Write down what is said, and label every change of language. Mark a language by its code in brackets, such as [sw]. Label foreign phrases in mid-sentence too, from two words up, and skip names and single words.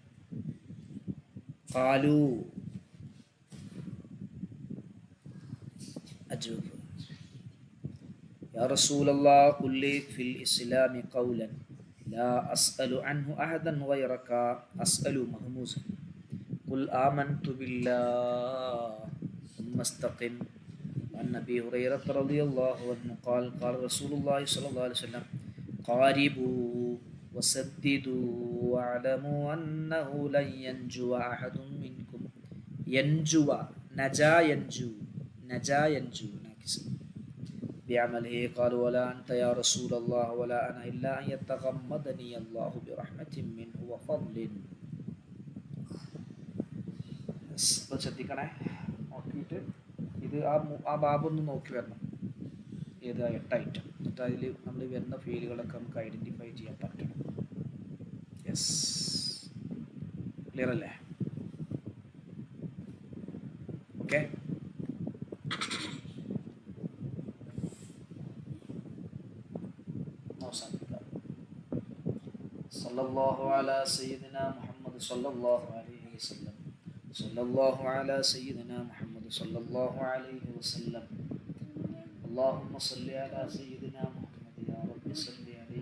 [ar] قالوا أجوف. يا رسول الله قل لي في الإسلام قولا لا أسأل عنه أحدا غيرك أسأل مهموز قل آمنت بالله ثم استقم. عن أبي هريرة رضي الله عنه قال قال رسول الله صلى الله عليه وسلم قاربوا وسددوا واعلموا أنه لن ينجو أحد منكم. ينجو نجا ينجو نجا ينجو ناكس بعمله. قال ولا أنت يا رسول الله ولا أنا إلا أن يتغمدني الله برحمة منه وفضل. [ml] ശ്രദ്ധിക്കണേ, നോക്കിയിട്ട് ഇത് ആ ബാബൊന്ന് നോക്കി വരണം. ഏത് 8 ഐറ്റം, എന്നിട്ട് അതിൽ നമ്മൾ വരുന്ന ഫീലുകളൊക്കെ നമുക്ക് ഐഡൻറ്റിഫൈ ചെയ്യാൻ പറ്റണം. [en] Yes, clear [ml] അല്ലേ? ഓക്കെ. [ar] صلى الله على سيدنا محمد صلى الله عليه وسلم. صلى الله على سيدنا محمد صلى الله عليه وسلم. اللهم صل على سيدنا محمد يا رب صل